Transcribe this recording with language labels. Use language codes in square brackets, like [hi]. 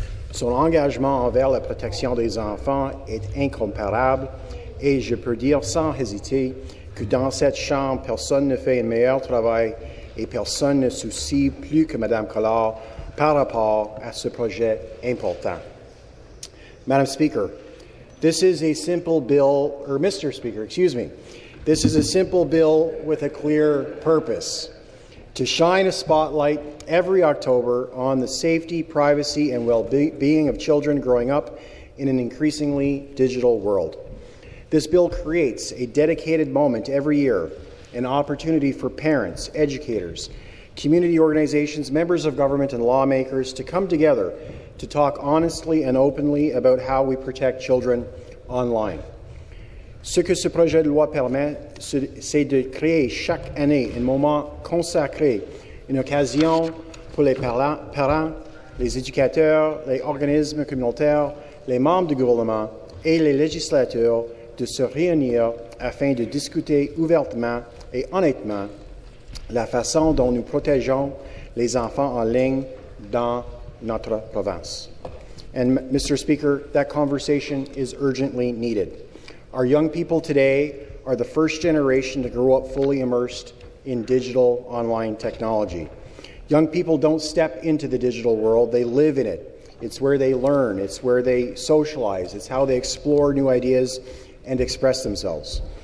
[fr] Son engagement envers la protection des enfants est incomparable et je peux dire sans hésiter que dans cette Chambre, personne ne fait un meilleur travail et personne ne soucie plus que Mme Collard par rapport à ce projet important. [en] Madam Speaker, this is a simple bill, or Mr. Speaker, excuse me. This is a simple bill with a clear purpose: to shine a spotlight every October on the safety, privacy, and well-being of children growing up in an increasingly digital world. This bill creates a dedicated moment every year, an opportunity for parents, educators, community organizations, members of government, and lawmakers to come together to talk honestly and openly about how we protect children online. [fr] Ce que ce projet de loi permet, c'est de créer chaque année un moment consacré, une occasion pour les parents, les éducateurs, les organismes communautaires, les membres du gouvernement et les législateurs de se réunir afin de discuter ouvertement et honnêtement la façon dont nous protégeons les enfants en ligne dans notre province. [en] And, Mr. Speaker, that conversation is urgently needed. Our young people today are the first generation to grow up fully immersed in digital online technology. Young people don't step into the digital world, they live in it. It's where they learn, it's where they socialize, it's how they explore new ideas and express themselves.